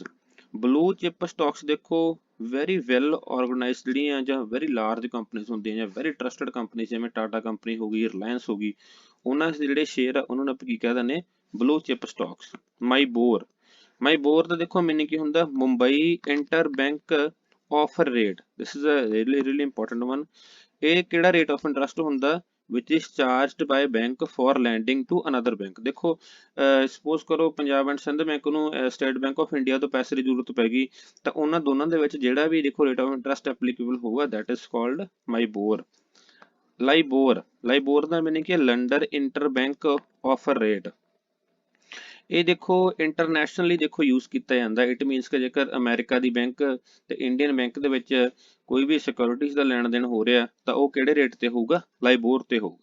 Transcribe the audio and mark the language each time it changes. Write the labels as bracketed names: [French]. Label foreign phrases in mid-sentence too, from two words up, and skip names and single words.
[English] blue chip stocks [Punjabi] ਦੇਖੋ [English] very well organised [Punjabi] ਜਿਹੜੀਆਂ ਜਾਂ [English] very large companies [Punjabi] ਹੁੰਦੀਆਂ ਜਾਂ [English] very trusted companies, [Punjabi] ਜਿਵੇਂ ਟਾਟਾ ਕੰਪਨੀ ਹੋ ਗਈ, ਰਿਲਾਇੰਸ ਹੋ ਗਈ, ਉਹਨਾਂ ਦੇ ਜਿਹੜੇ ਸ਼ੇਅਰ ਆ ਉਹਨਾਂ ਨੂੰ ਆਪਾਂ ਕੀ ਕਹਿ ਦਿੰਦੇ, [English] blue chip stocks. [Punjabi] ਮਾਈ ਬੋਰ ਦਾ ਦੇਖੋ ਮੀਨਿੰਗ ਕੀ ਹੁੰਦਾ, [English] Mumbai Inter Bank Offer Rate. This is a really important one। [Punjabi] ਇਹ ਕਿਹੜਾ [English] rate of interest ਹੁੰਦਾ, which is charged by bank for lending to another bank। [Punjabi] ਦੇਖੋ ਸਪੋਜ਼ ਕਰੋ ਪੰਜਾਬ ਐਂਡ ਸਿੰਧ ਬੈਂਕ ਨੂੰ ਸਟੇਟ ਬੈਂਕ ਆਫ ਇੰਡੀਆ ਤੋਂ ਪੈਸੇ ਦੀ ਜ਼ਰੂਰਤ ਪੈ ਗਈ ਤਾਂ ਉਹਨਾਂ ਦੋਨਾਂ ਦੇ ਵਿੱਚ ਜਿਹੜਾ ਵੀ ਦੇਖੋ [English] rate of interest applicable [Punjabi] ਹੋਊਗਾ [English] that is called [Punjabi] ਮਾਈਬੋਰ। ਲਾਈਬੋਰ ਦਾ ਮੀਨਿੰਗ ਕੀ ਹੈ, [English] London Inter Bank Offer Rate. [Punjabi] ਇਹ ਦੇਖੋ ਇੰਟਰਨੈਸ਼ਨਲੀ ਦੇਖੋ ਯੂਜ਼ ਕੀਤਾ ਜਾਂਦਾ। [English] it means [Punjabi] ਕਿ ਜੇਕਰ ਅਮਰੀਕਾ ਦੀ ਬੈਂਕ ਤੇ ਇੰਡੀਅਨ ਬੈਂਕ ਦੇ ਵਿੱਚ ਕੋਈ ਵੀ ਸਿਕਿਉਰਿਟੀਜ਼ ਦਾ ਲੈਣ ਦੇਣ ਹੋ ਰਿਹਾ ਤਾਂ ਉਹ ਕਿਹੜੇ ਰੇਟ ਤੇ ਹੋਊਗਾ, ਲਾਈਬੋਰ ਤੇ ਹੋਊਗਾ।